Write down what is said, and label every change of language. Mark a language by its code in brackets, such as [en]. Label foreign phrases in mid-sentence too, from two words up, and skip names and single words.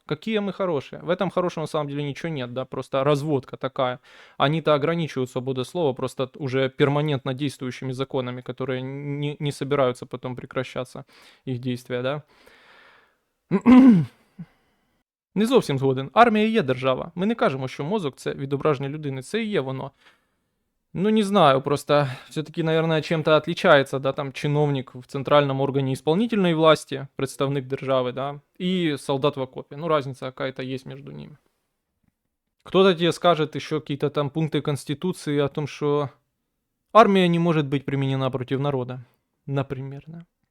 [ru] Какие мы хорошие. В этом хорошем на самом деле ничего нет, да, просто разводка такая. Они-то ограничивают свободу слова просто уже перманентно действующими законами, которые не собираются потом прекращаться, их действия, да. [uk] Не зовсім згоден. Армія є держава. Ми не кажемо, що мозок це відображення людини. Це і є воно. Ну, не знаю, [ru] просто все-таки, наверное, чем-то отличается, да, там чиновник в центральном органе исполнительной власти, [uk] представник державы, [ru] да, и солдат в окопе. Ну, разница какая-то есть между ними. Кто-то тебе скажет еще какие-то там пункты Конституции о том, что армия не может быть применена против народа, например, да.